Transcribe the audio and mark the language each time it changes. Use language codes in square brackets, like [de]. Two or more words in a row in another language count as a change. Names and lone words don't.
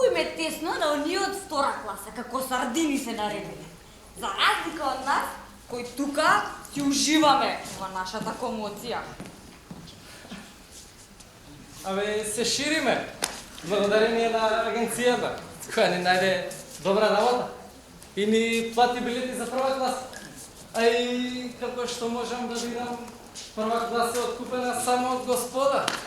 [bg] им е тесно на ония от втора класа, [mk] како сардини се наредили. [bg] За разлика от нас, [mk] кои тука си уживаме во нашата комоција. Се шириме. Благодарение на агенцијата, која ни најде добра работа. И ни плати билети за прва класа. А и како што можам да видам, прва класа е откупена само од господа.